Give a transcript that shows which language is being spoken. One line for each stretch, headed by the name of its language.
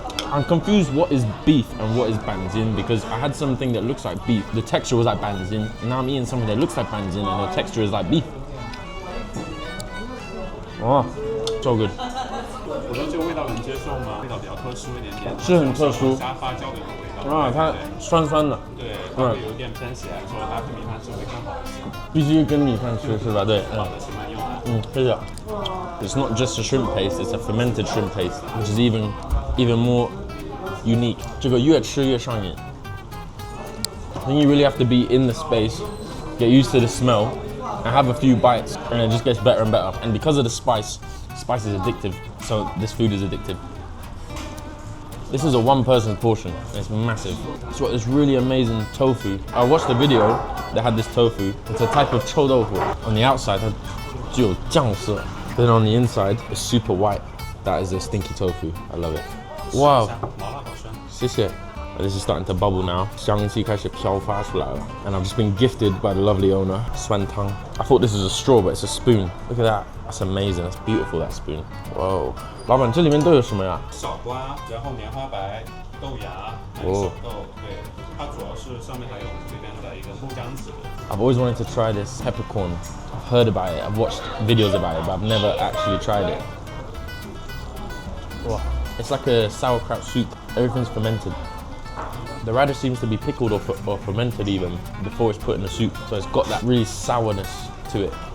English: I'm confused what is beef and what is banzin because I had something that looks like beef. The texture was like banzin, and now I'm eating something that looks like banzin and the texture is like beef. Oh, so good.
Chinese: 我说这个味道能接受吗？味道比较特殊一点点，是很特殊。沙发椒的一个味道。啊，它酸酸的。对，会有一点偏咸，说搭配米饭吃会更好一些。必须跟米饭吃是吧？对。好的，喜欢用的。谢谢。
English: It's not just a shrimp paste; it's a fermented shrimp paste, which is even more unique.
Chinese: 这个越吃越上瘾。
English: Then you really have to be in the space, get used to the smell, and have a few bites, and it just gets better and better. And because of the spice is addictive, so this food is addictive. This is a one-person portion, and it's massive. It's got this really amazing tofu. I watched a video that had this tofu. It's a type of臭豆腐. On the outside,
Chinese: 它只有酱色.
English: Then on the inside, it's super white. That is a stinky tofu. I love it. Wow.
Chinese: 麻辣好酸。谢谢.
English: This is starting to bubble now.
Chinese: 香气开始飘发出来了.
English: And I've just been gifted by the lovely owner, Swan Tang. I thought this was a straw, but it's a spoon. Look at that. That's amazing. That's beautiful, that spoon. Whoa.
Chinese: 老板，这里面都有什么呀？小瓜，然后棉花白、豆芽、还有小豆。对，它主要是上面还有我们这边的一个木姜子。
English: I've always wanted to try this peppercorn. I've heard about it. I've watched videos about it, but I've never actually tried it. Wow. It's like a sauerkraut soup. Everything's fermented. The radish seems to be pickled or fermented even before it's put in the soup, so it's got that really sourness to it.